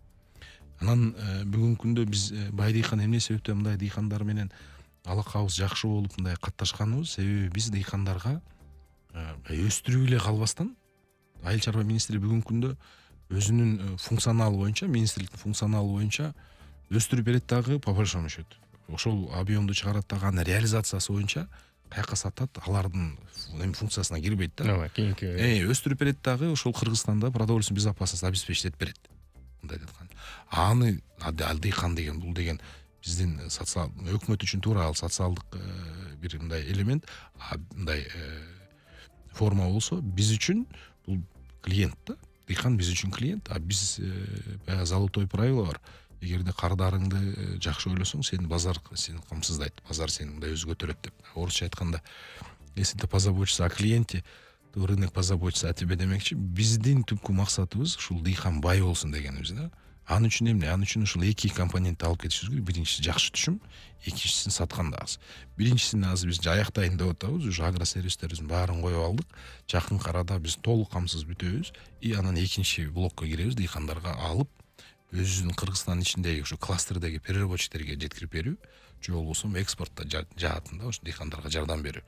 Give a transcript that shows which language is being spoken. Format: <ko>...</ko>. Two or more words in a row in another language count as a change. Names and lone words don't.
<ky>Анан бүгүнкү күндө биз бай дыйкан эмне себептен мындай дыйкандар менен алакабыз жакшы болуп мындай катташканыбыз, себеби биз дыйкандарга өстүрүп эле калбастан, Айыл чарба министри бүгүнкү күндө өзүнүн функционалы боюнча, министрликтин функционалы боюнча өстүрүп берет дагы</ky> <ru>по большому счету.</ru> <ky>Ошол объемду чыгарат дагы, аны реализациясы боюнча каяка сатат, алардын функциясына кирбейт да. Ооба, кийинки өстүрүп берет дагы, ошол Кыргызстанда</ky> <ru>продовольственный безопасность обеспечить</ru> <ky>берет. Мындай деткан. Аны дыйкан деген, бул деген биздин өкмөт үчүн туура ал социалдык бир мындай элемент, мындай форма болсо, биз үчүн бул клиент да. Дыйкан биз үчүн клиент, биз баягы</ky> <ru>золотой правило</ru> <ky>бар. Эгерде кардарыңды жакшы ойлосоң, сени базар сени камсыздайт. Базар сени мындай өзү көтөрөт деп. Орусча айтканда,</ky> <ru>если ты позаботишься о клиенте, то рынок позаботится о тебе</ru> <ky>демекчи. Биздин түпкү максатыбыз ушул дыйкан бай болсун дегенибиз да. Аны үчүн эмне? Аны үчүн ушул эки компонентти алып кетишибиз керек. Биринчиси жакшы түшүм, экинчисин сатканда аз. Биринчисин азыр биз аяктайын деп атабыз, уже агросервистерибиздин баарын коюп алдык. Жакын арада биз толук камсыз бүтөбүз. И анан экинчи блокко киребиз, дыйкандарга алып, өзүнүн Кыргызстандын ичиндеги ушу кластердеги переработчиктерге жеткирип берүү, же болбосо экспортто жаатында ушу дыйкандарга жардам берүү.</ky>